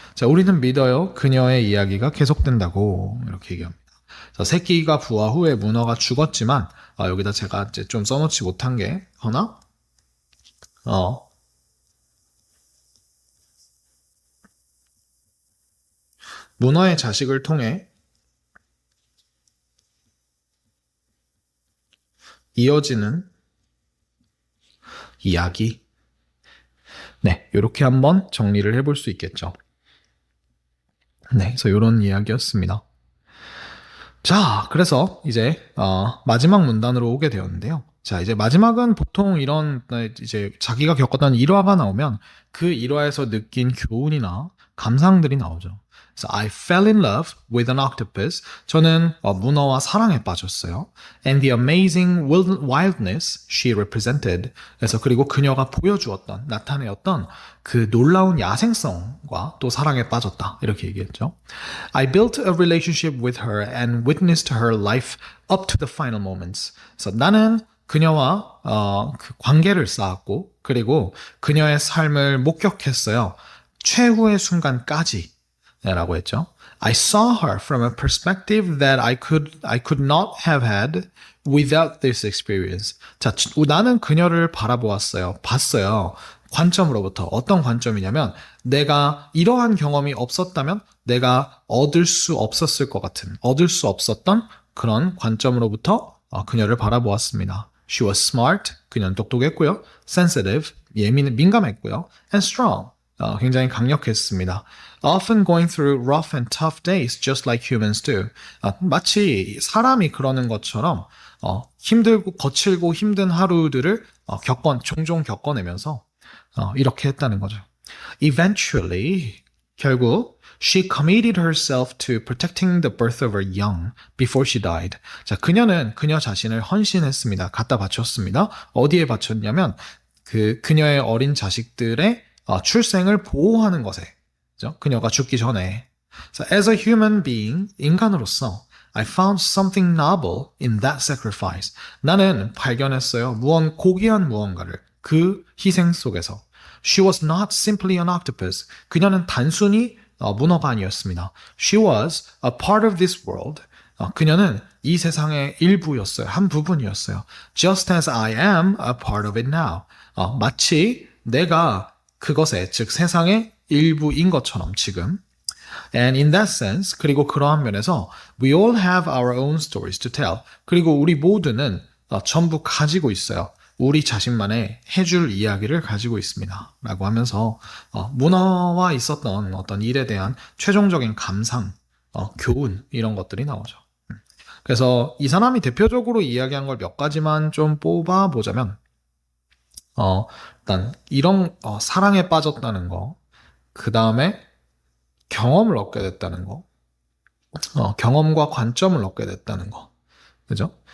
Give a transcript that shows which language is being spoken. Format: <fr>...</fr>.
<ko>자, 우리는 믿어요. 그녀의 이야기가 계속된다고 이렇게 얘기합니다. 자, 새끼가 부화 후에 문어가 죽었지만 여기다 제가 이제 좀 써놓지 못한 게 하나 문어의 자식을 통해 이어지는 이야기. 네, 이렇게 한번 정리를 해볼 수 있겠죠. 네, 그래서 이런 이야기였습니다. 자, 그래서 이제 마지막 문단으로 오게 되었는데요. 자, 이제 마지막은 보통 이런 이제 자기가 겪었던 일화가 나오면 그 일화에서 느낀 교훈이나 감상들이 나오죠. 그래서</ko> <en>I fell in love with an octopus.</en> <ko>저는 문어와 사랑에 빠졌어요.</ko> <en>And the amazing wildness she represented.</en> <ko>그래서 그리고 그녀가 보여주었던, 나타내었던 그 놀라운 야생성과 또 사랑에 빠졌다. 이렇게 얘기했죠.</ko> <en>I built a relationship with her and witnessed her life up to the final moments.</en> <ko>그래서 나는 그녀와 그 관계를 쌓았고 그리고 그녀의 삶을 목격했어요. 최후의 순간까지 라고 했죠.</ko> <en>I saw her from a perspective that I could not have had without this experience.</en> <ko>자, 나는 그녀를 바라보았어요. 봤어요. 관점으로부터. 어떤 관점이냐면 내가 이러한 경험이 없었다면 내가 얻을 수 없었을 것 같은, 얻을 수 없었던 그런 관점으로부터 그녀를 바라보았습니다.</ko> <en>She was smart.</en> <ko>그녀는 똑똑했고요.</ko> <en>Sensitive.</en> <ko>민감했고요.</ko> <en>And strong.</en> <ko>굉장히 강력했습니다.</ko> <en>Often going through rough and tough days just like humans do.</en> <ko>마치 사람이 그러는 것처럼 힘들고 거칠고 힘든 하루들을 종종 겪어내면서 이렇게 했다는 거죠.</ko> <en>Eventually,</en> <ko>결국</ko> <en>she committed herself to protecting the birth of her young before she died.</en> <ko>자, 그녀는 그녀 자신을 헌신했습니다. 갖다 바쳤습니다. 어디에 바쳤냐면 그녀의 어린 자식들의 출생을 보호하는 것에, 그죠? 그녀가 죽기 전에.</ko> <en>So, as a human being,</en> <ko>인간으로서,</ko> <en>I found something noble in that sacrifice.</en> <ko>나는 발견했어요. 고귀한 무언가를 그 희생 속에서.</ko> <en>She was not simply an octopus.</en> <ko>그녀는 단순히 문어가 아니었습니다.</ko> <en>She was a part of this world.</en> <ko>그녀는 이 세상의 일부였어요. 한 부분이었어요.</ko> <en>Just as I am a part of it now.</en> <ko>마치 내가 그것의, 즉 세상의 일부인 것처럼 지금.</ko> <en>And in that sense,</en> <ko>그리고 그러한 면에서</ko> <en>we all have our own stories to tell.</en> <ko>그리고 우리 모두는 전부 가지고 있어요. 우리 자신만의 해줄 이야기를 가지고 있습니다. 라고 하면서 문어와 있었던 어떤 일에 대한 최종적인 감상, 교훈 이런 것들이 나오죠. 그래서 이 사람이 대표적으로 이야기한 걸 몇 가지만 좀 뽑아보자면 일단 이런 사랑에 빠졌다는 거, 그 다음에 경험을 얻게 됐다는 거, 경험과 관점을 얻게 됐다는 거, 그죠?</ko>